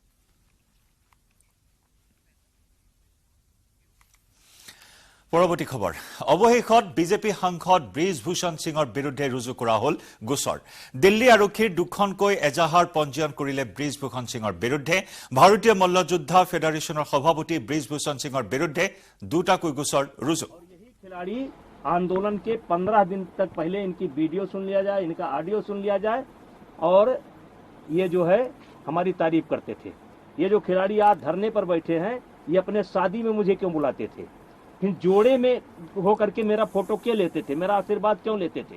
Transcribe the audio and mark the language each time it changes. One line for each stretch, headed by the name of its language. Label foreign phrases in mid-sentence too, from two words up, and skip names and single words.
Assamese: পৰৱৰ্তী খবৰ। অৱশেষত বিজেপি সাংসদ ব্ৰিজভূষণ সিঙৰ বিৰুদ্ধে ৰুজু কৰা হ'ল গোচৰ। দিল্লী আৰক্ষীৰ দুখনকৈ এজাহাৰ পঞ্জীয়ন কৰিলে ব্ৰিজভূষণ সিঙৰ বিৰুদ্ধে। ভাৰতীয় মল্লযোদ্ধা ফেডাৰেশ্যনৰ সভাপতি ব্ৰিজভূষণ সিঙৰ বিৰুদ্ধে দুটাকৈ গোচৰ ৰুজু।
Hindi: खिलाड़ी आंदोलन के 15 दिन तक पहले इनकी वीडियो सुन लिया जाए, इनका ऑडियो सुन लिया जाए, और ये जो है हमारी तारीफ करते थे। ये जो खिलाड़ी आज धरने पर बैठे हैं, ये अपने शादी में मुझे क्यों बुलाते थे, फिर जोड़े में हो करके मेरा फोटो क्यों लेते थे, मेरा आशीर्वाद क्यों लेते थे।